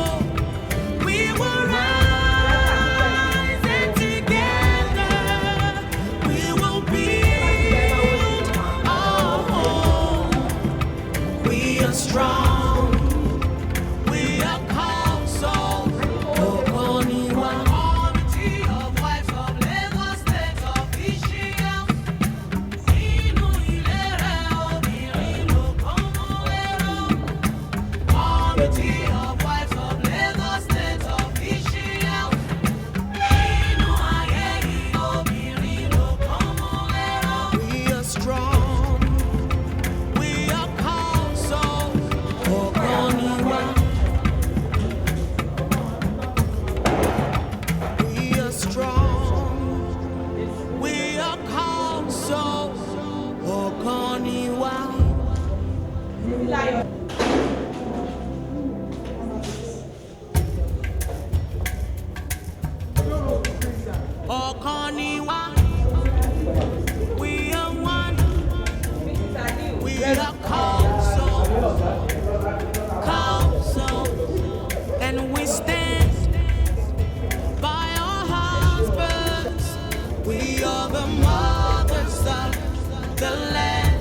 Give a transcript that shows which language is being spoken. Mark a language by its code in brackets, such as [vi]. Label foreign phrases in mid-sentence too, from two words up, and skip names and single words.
[en] We will rise and together we will build our home. We are strong. We are Cowsol. Okoniwa. Committee of wives of Lagos State officials. [yo] Inú ilé rẹ̀ obìnrin ló kàn mọ́ ẹ̀rọ. [en] Committee of wives of Lagos State officials. [yo] Inú ayé yìí obìnrin ló kàn mọ́ ẹ̀rọ. [en] We are strong. We are Cowsol. Okoniwa. We are strong. We are Cowsol. Okoniwa. Okoniwa. We are one. We are Cowsol. Cowsol. And we stand by our husbands. We are the mothers of the land.